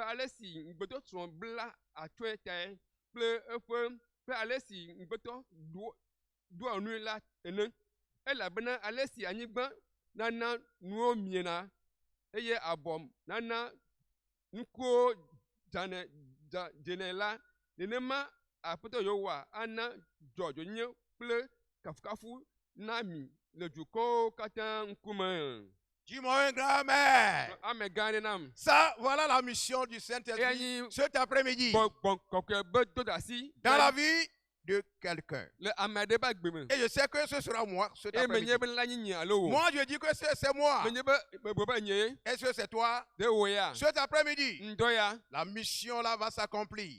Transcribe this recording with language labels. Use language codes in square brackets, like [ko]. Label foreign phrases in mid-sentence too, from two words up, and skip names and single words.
[ee] ale si ŋugbetɔsrɔ̃ bla atɔe tae kple ale si ŋugbetɔ ɖoa nui la ene elabena ale si anyigba nana nuwo miena eye abɔ nana nukuwo dzene la nenema aƒetɔ yewoa ana dzɔdzɔnyenye kple kafukafu Nami, le duko kata nkume. [fr] Dis-moi un grand amen. [ee] Ame gane nam. [fr] Ça, voilà la mission du Saint-Esprit cet après-midi. Dans la vie de quelqu'un. Et je sais que ce sera moi cet après-midi. Moi, je dis que c'est moi. Est-ce que c'est toi? Cet après-midi, la mission là va s'accomplir.